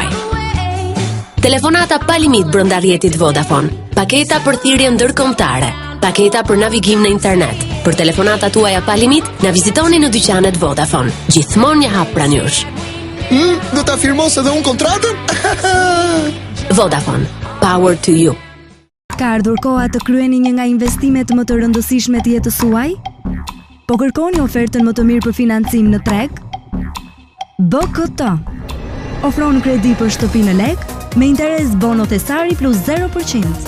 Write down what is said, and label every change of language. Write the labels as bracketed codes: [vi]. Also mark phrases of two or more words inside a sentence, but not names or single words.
[sq] Telefonata pa limit brenda rrjetit Vodafone, paketa për thirrje ndërkombëtare, paketa për navigim në internet. Për telefonata tuaja pa limit, na vizitoni në dyqanet Vodafone. Gjithmonë një hap pranë jush. Do ta firmos edhe unë kontratën? [en] Vodafone, power to you. [sq] Ka ardhur koha të kryeni një nga investimet më të rëndësishme të jetës suaj? Po kërkoni ofertën më të mirë për financim në treg? BKT ofron kredi për shtëpi në lek me interes bono thesari plus 0%.